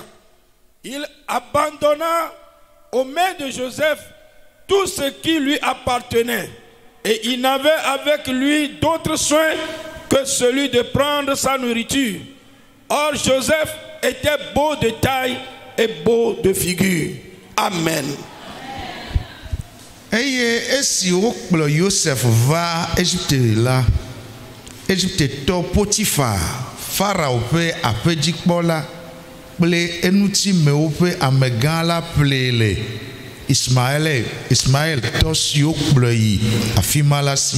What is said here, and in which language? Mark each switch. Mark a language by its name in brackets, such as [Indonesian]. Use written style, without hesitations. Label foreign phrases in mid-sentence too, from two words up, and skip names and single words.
[French] Il abandonna aux mains de Joseph tout ce qui lui appartenait, et il n'avait avec lui d'autre soin que celui de prendre sa nourriture. Or Joseph était beau de taille et beau de figure. Amen. [Ewe] Esi wokplɔ Joseph va Égypte la, Égyptetɔ Potiphar, Farao ƒe aƒedzikpɔla kple enutimewo ƒe amegã la ƒlee le Ismaël tɔ siwo kplɔ yi afi ma la si.